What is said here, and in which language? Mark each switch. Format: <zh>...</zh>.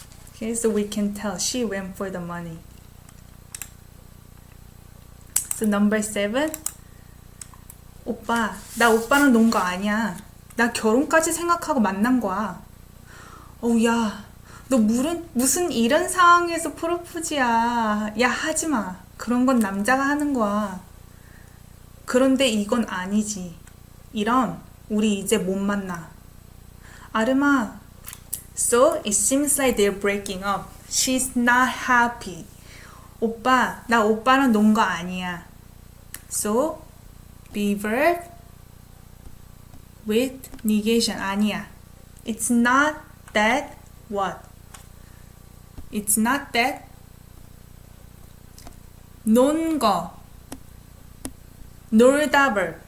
<en>Okay, so we can tell she went for the money. So number 7,</en> <ko>오빠, 나 오빠랑 논 거 아니야. 나 결혼까지 생각하고 만난 거야. 야, 너 무슨 이런 상황에서 프로포즈야. 야, 하지마. 그런 건 남자가 하는 거야. 그런데 이건 아니지. 이런 우리 이제 못 만나. 아름아.</ko> <en>So it seems like they're breaking up. She's not happy.</en> <ko>오빠, 나 오빠랑 논 거 아니야.</ko> <en>So be verb with negation.</en> <ko>아니야.</ko> <en>It's not that what? It's not that</en> <ko>논 거.</ko> <en>놀다 verb.</en>